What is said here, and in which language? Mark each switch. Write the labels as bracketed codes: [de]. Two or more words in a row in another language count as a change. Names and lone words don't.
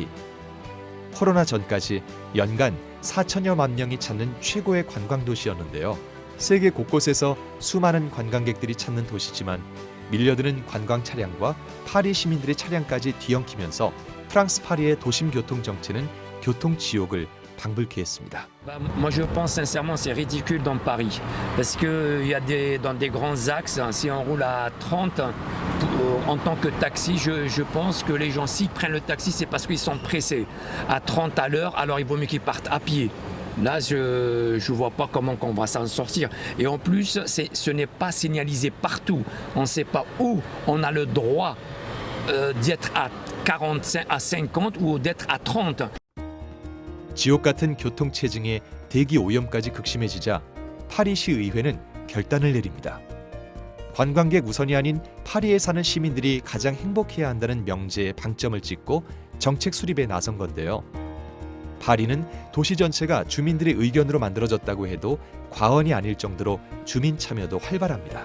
[ko] 코로나 전까지 연간 4천여만 명이 찾는 최고의 관광 도시였는데요. 세계 곳곳에서 수많은 관광객들이 찾는 도시지만 밀려드는 관광 차량과 파리 시민들의 차량까지 뒤엉키면서 프랑스 파리의 도심 교통 정체는 교통 지옥을 방불케 했습니다. [fr] Moi je pense sincèrement c'est ridicule dans Paris parce que il y a dans des grands axes si on roule à 30 en tant que taxi je pense que les gens s'ils prennent le taxi c'est parce qu'ils sont pressés à 30 à l'heure alors il vaut mieux qu'ils partent à pied. Là je vois pas comment on va s'en sortir et en plus ce n'est pas signalisé partout. On ne sait pas où on a le droit d'être à 45 à 50 ou d'être à 30. [ko] 지옥 같은 교통 체증에 대기 오염까지 극심해지자 파리시 의회는 결단을 내립니다. 관광객 우선이 아닌 파리에 사는 시민들이 가장 행복해야 한다는 명제에 방점을 찍고 정책 수립에 나선 건데요. 파리는 도시 전체가 주민들의 의견으로 만들어졌다고 해도 과언이 아닐 정도로 주민 참여도 활발합니다.